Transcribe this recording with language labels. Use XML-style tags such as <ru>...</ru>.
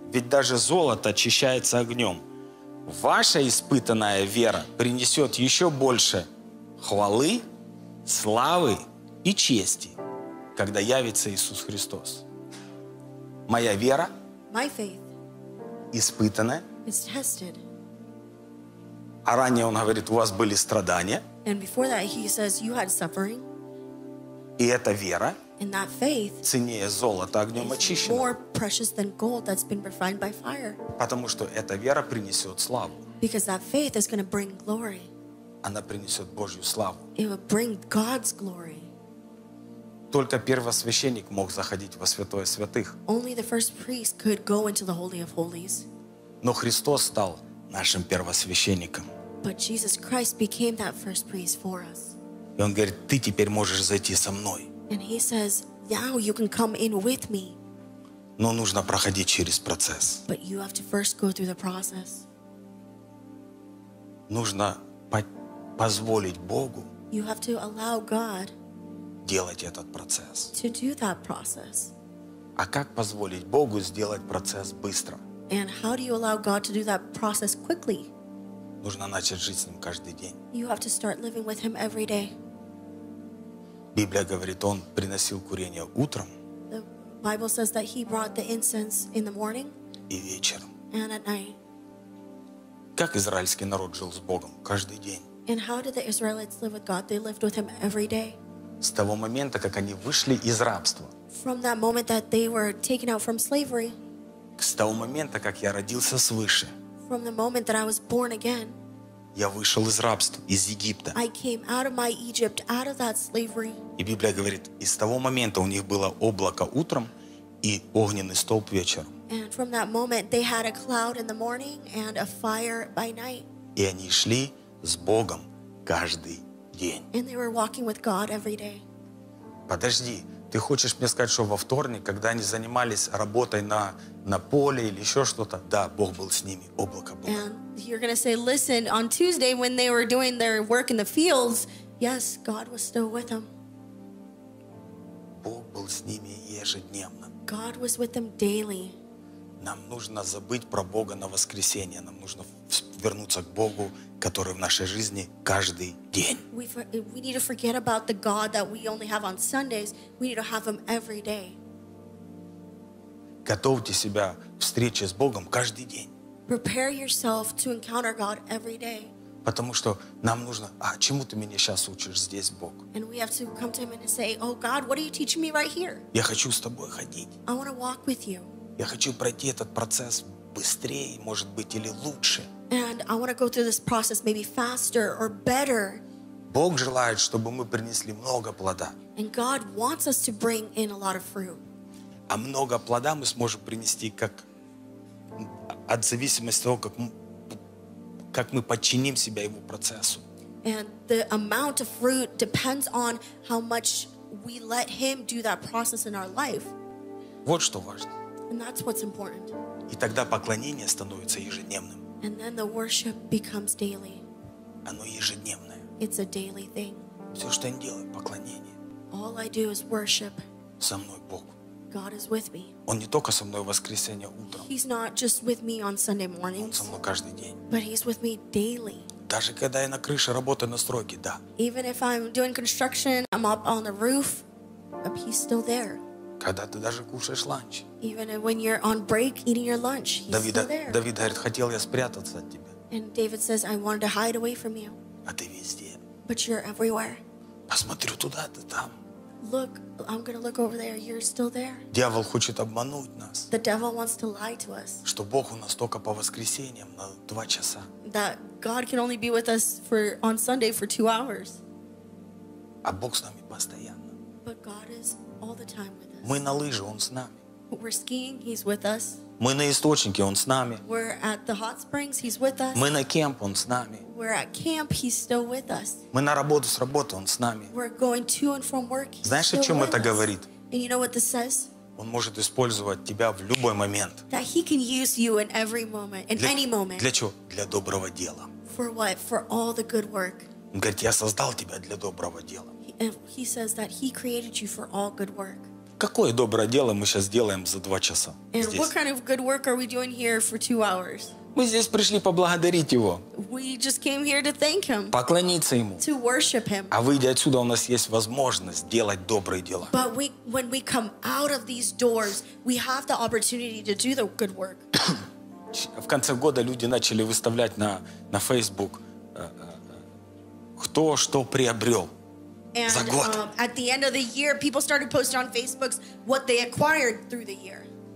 <ru>Ведь даже золото очищается огнем. Ваша испытанная вера принесет еще больше хвалы, славы и чести, когда явится Иисус Христос. Моя вера,</ru> <en>my faith,</en> <ru>испытанная,</ru> <en>is tested.</en> <ru>А ранее он говорит, у вас были страдания,</ru> <en>and before that he says you had suffering,</en> <ru>и эта вера,</ru> <en>and that faith,</en> <ru>ценнее золота, огнем очищенного.</ru> <en>More precious than gold that's been refined by fire.</en> <ru>Потому что эта вера принесет славу.</ru> <en>Because that faith is going to bring glory.</en> <ru>Она принесет Божью славу.</ru> <en>It will bring God's glory.</en> <ru>Только первосвященник мог заходить во святое святых.</ru> <en>Only the first priest could go into the holy of holies.</en> <ru>Но Христос стал нашим первосвященником.</ru> <en>But Jesus Christ became that first priest for us.</en> <ru>И он говорит, ты теперь можешь зайти со мной.</ru> <en>And he says, now you can come in with me.</en> <ru>Но нужно проходить через процесс.</ru> <en>But you have to first go through the process.</en> <ru>Нужно позволить Богу,</ru> <en>you have to allow God,</en> <ru>делать этот процесс.</ru> <en>To do that process.</en> <ru>А как позволить Богу сделать процесс быстро?</ru> <en>And how do you allow God to do that process quickly?</en> <ru>Нужно начать жить с ним каждый день.</ru> <en>You have to start living with him every day.</en> <ru>Библия говорит, он приносил курение утром.</ru> <en>The Bible says that he brought the incense in the morning.</en> <ru>И вечером.</ru> <en>And at night.</en> <ru>Как израильский народ жил с Богом каждый день?</ru> <en>And how did the Israelites live with God? They lived with him every day.</en> <ru>С того момента, как они вышли из рабства.</ru> <en>From that moment that they were taken out from slavery.</en> <ru>С того момента, как я родился свыше.</ru> <en>From the moment that I was born again.</en> <ru>Я вышел из рабства, из Египта.</ru> <en>I came out of my Egypt, out of that slavery.</en> <ru>И Библия говорит, и с того момента у них было облако утром,</ru> <uk>і огненний стовп</uk> <ru>вечером.</ru> <en>And from that moment they had a cloud in the morning and a fire by night.</en> <uk>І вони йшли з Богом кожний день.</uk> <en>And they were walking with God every day.</en> <ru>Подожди, ты хочешь мне сказать, что во вторник, когда они занимались работой на поле или еще что-то, да, Бог был с ними, облако было.</ru> <en>And you're going to say, listen, on Tuesday when they were doing their work in the fields, yes, God was still with them.</en> <ru>Бог был с ними ежедневно.</ru> <en>God was with them daily.</en> <ru>Нам нужно забыть про Бога на воскресенье. Нам нужно вернуться к Богу, который в нашей жизни каждый день.</ru> <en>We need to forget about the God that we only have on Sundays. We need to have him every day.</en> <ru>Готовьте себя к встрече с Богом каждый день.</ru> <en>Prepare yourself to encounter God every day.</en> <ru>Потому что нам нужно, а чему ты меня сейчас учишь здесь, Бог?</ru> <en>And we have to come to him and say, oh God, what are you teaching me right here?</en> <ru>Я хочу с тобой ходить.</ru> <en>I want to walk with you.</en> <ru>Я хочу пройти этот процесс быстрее, может быть, или лучше.</ru> <en>And I want to go through this process maybe faster or better.</en> <ru>Бог желает, чтобы мы принесли много плода.</ru> <en>And God wants us to bring in a lot of fruit.</en> <ru>А много плода мы сможем принести как от зависимости того, как мы подчиним себя его процессу.</ru> <en>And the amount of fruit depends on how much we let him do that process in our life.</en> <ru>Вот что важно.</ru> <en>And that's what's important.</en> <ru>И тогда поклонение становится ежедневным.</ru> <en>And then the worship becomes daily.</en> <ru>Оно ежедневное.</ru> <en>It's a daily thing.</en> <ru>Все, что я делаю, поклонение.</ru> <en>All I do is worship.</en> <ru>Со мной Бог.</ru> <en>God is with me.</en> <ru>Он не только со мной в воскресенье утром.</ru> <en>He's not just with me on Sunday mornings.</en> <ru>Он со мной каждый день.</ru> <en>But he's with me daily.</en> <ru>Даже когда я на крыше работаю на стройке, да.</ru> <en>Even if I'm doing construction, I'm up on the roof, but he's still there.</en> <ru>Когда ты даже кушаешь ланч.</ru> <en>Even when you're on break eating your lunch, he's</en> <ru>Давида,</ru> <en>still there.</en> <ru>Давид говорит, хотел я спрятаться от тебя.</ru> <en>And David says, I wanted to hide away from you.</en> <ru>А ты везде.</ru> <en>But you're everywhere.</en> <ru>Посмотрю туда, ты там.</ru> <en>Look, I'm going to look over there. You're still there.</en> <ru>Дьявол хочет обмануть нас.</ru> <en>The devil wants to lie to us.</en> <ru>Что Бог у нас только по воскресеньям на 2 часа.</ru> <en>That God can only be with us on Sunday for 2 hours.</en> <ru>А Бог с нами постоянно.</ru> <en>But God is all the time with us.</en> <ru>Мы на лыже, он с нами.</ru> <en>We're skiing, he's with us.</en> <ru>Мы на источнике, он с нами.</ru> <en>We're at the hot springs, he's with us.</en> <ru>Мы на кемп, он с нами.</ru> <en>We're at camp, he's still with us.</en> <ru>Мы на работу, с работы, он с нами.</ru> <en>We're going to and from work, he's</en> <ru>Знаешь,</ru> <en>still</en> <ru>о чем</ru> <en>with</en> <ru>это</ru> <en>us.</en> <ru>Говорит?</ru> <en>And you know what this says?</en> <ru>Он может использовать тебя в любой момент.</ru> <en>That he can use you in every moment, in any moment.</en> <ru>Для чего? Для доброго дела.</ru> <en>For what? For all the good work.</en> <ru>Он говорит, я создал тебя для доброго дела.</ru> <en>He says that he created you for all good work.</en> <ru>Какое доброе дело мы сейчас делаем за 2 часа?</ru> <en>And what kind of good work are we doing here for 2 hours?</en> <ru>Мы здесь пришли поблагодарить его.</ru> <en>We just came here to thank him.</en> <ru>Поклониться ему.</ru> <en>To worship him.</en> <ru>А выйдя отсюда, у нас есть возможность делать добрые дела.</ru> <en>But when we come out of these doors, we have the opportunity to do the good work.</en> <ru>В конце года люди начали выставлять на Facebook, кто что приобрел.</ru> <en>And at the end of the year, people started posting on Facebook what they acquired through the year.</en>